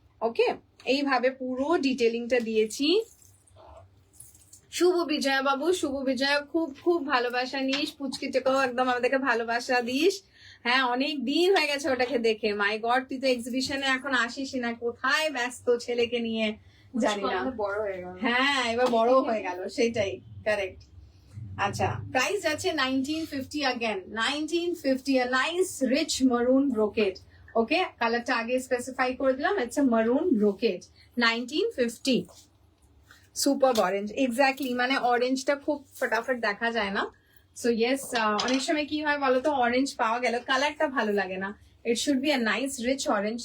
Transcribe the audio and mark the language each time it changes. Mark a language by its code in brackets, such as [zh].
[bn] ওকে, এইভাবে পুরো ডিটেলিংটা দিয়েছি। শুভ বিজয়া বাবু, শুভ বিজয়া, খুব খুব ভালোবাসা নিস, পুচকিটাকেও একদম আমাদেরকে ভালোবাসা দিস। হ্যাঁ, অনেক দিন হয়ে গেছে ওটাকে দেখে। মাই গড, তুই তো এক্সিবিশনে এখন আসিস না, কোথায় ব্যস্ত ছেলেকে নিয়ে জানি না। বড় হয়ে গেল। হ্যাঁ, এবার বড় হয়ে গেল, সেটাই কারেক্ট। আচ্ছা, প্রাইস আছে 1950 again, 1950, [en] a nice rich maroon brocade. [bn] ওকে, কালারটা আগে স্পেসিফাই করে দিলাম, [en] it's a maroon brocade, [bn] 1950. Super orange, exactly, মানে অরেঞ্জটা খুব ফটাফট দেখা যায় না। সো ইয়েস, অনেক সময় কি হয় বলতো, অরেঞ্জ পাওয়া গেল, কালারটা ভালো লাগে না, [en] It should be a nice rich orange.